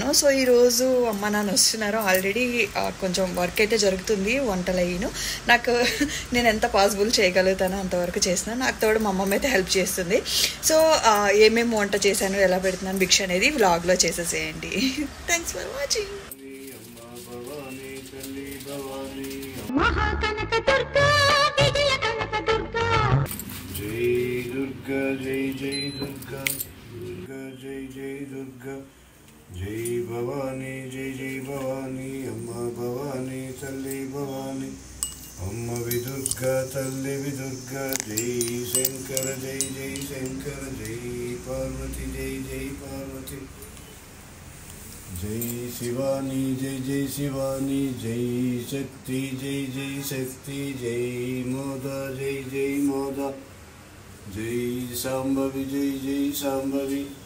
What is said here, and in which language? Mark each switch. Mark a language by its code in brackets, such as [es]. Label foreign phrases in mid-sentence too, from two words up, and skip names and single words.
[te] సో ఈరోజు అమ్మ నాన్న వస్తున్నారు. ఆల్రెడీ కొంచెం వర్క్ అయితే జరుగుతుంది వంటలు అయ్యిను. నేను ఎంత పాసిబుల్ చేయగలుగుతానో అంతవరకు చేస్తున్నాను. నాకు తోడు మా అమ్మమ్మ అయితే హెల్ప్ చేస్తుంది. సో ఏమేమి వంట చేశాను, ఎలా పెడుతున్నాను భిక్ష అనేది వ్లాగ్లో చేసేసేయండి. [en] thanks for watching. [hi] महाकनक दुर्गा विजय कनक दुर्गा जय दुर्गा जय जय दुर्गा दुर्गा जय जय दुर्गा जय भवानी जय जय भवानी अम्मा भवानी तल्ली भवानी अम्मा विदुर्गा तल्ली विदुर्गा जय शंकर जय जय शंकर जय पार्वती जय जय पार्वती जय शिवानी जय जय शिवानी जय शक्ति जय जय शक्ति जय मोदा जय जय मोदा जय शांभवी जय जय शांभवी